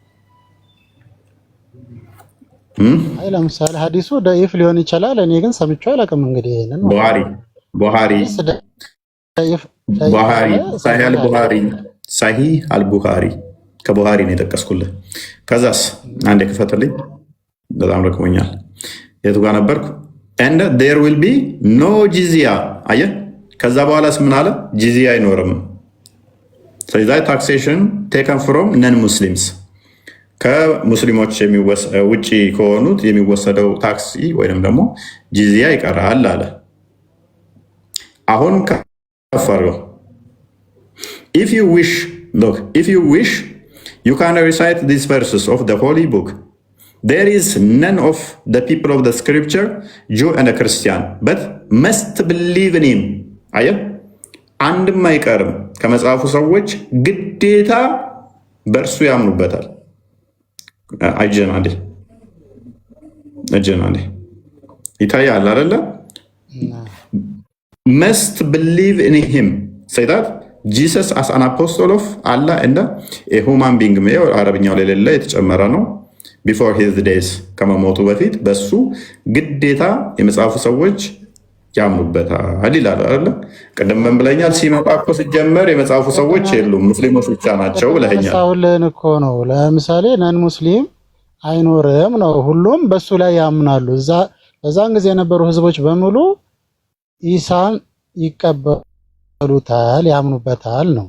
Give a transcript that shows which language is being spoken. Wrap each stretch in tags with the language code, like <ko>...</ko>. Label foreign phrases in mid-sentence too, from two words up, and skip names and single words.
<am>ለምሳሌ ሀዲሱ ደኢፍ ሊሆን ይችላል። እኔ ግን ሰምቼው አላውቅም። እንግዲህ ይሄንን ሳሂህ አልቡኻሪ ከቡኻሪ ነው የጠቀስኩልህ። ከዛስ አንዴ ክፈትልኝ፣ በጣም ረክሞኛል። የቱ ጋር ነበርኩ?</am> <en>and there will be no jizya አየህ።</en> <am>ከዛ በኋላስ ምን አለ? ጂዚያ አይኖርም። ስለዚህ</am> <en>taxation taken from non Muslims</en> <am>ከሙስሊሞች ውጭ ከሆኑት የሚወሰደው ታክሲ ወይም ደግሞ ጂዚያ ይቀራል አለ። አሁን ከፍ አድርገው</am> <en>if you wish you can recite these verses of the holy book. There is none of the people of the scripture, Jew and a Christian, but must believe in him.</en> <am>አየህ፣ አንድም አይቀርም ከመጽሐፉ ሰዎች ግዴታ በእርሱ ያምኑበታል። እጀናዴ ይታያል አይደለ?</am> <en>must believe in him say that Jesus as an apostle of Allah and a human being</en> <am>አረብኛው ላይ ሌላ የተጨመረ ነው።</am> <en>before his days</en> <am>ከመሞቱ በፊት በሱ ግዴታ የመጽሐፉ ሰዎች ያምኑበታል ይላል አይደለ? ቅድም ምን ብለኛል? ሲመጣ እኮ ሲጀመር የመጽሐፉ ሰዎች የሉም ሙስሊሞች ብቻ ናቸው ብለኛል። ሳውልን እኮ ነው። ለምሳሌ</am> <en>non Muslim</en> <am>አይኖርም ነው፣ ሁሉም በሱ ላይ ያምናሉ። በዛን ጊዜ የነበሩ ህዝቦች በሙሉ ኢሳን ይቀበሉታል፣ ያምኑበታል ነው።</am>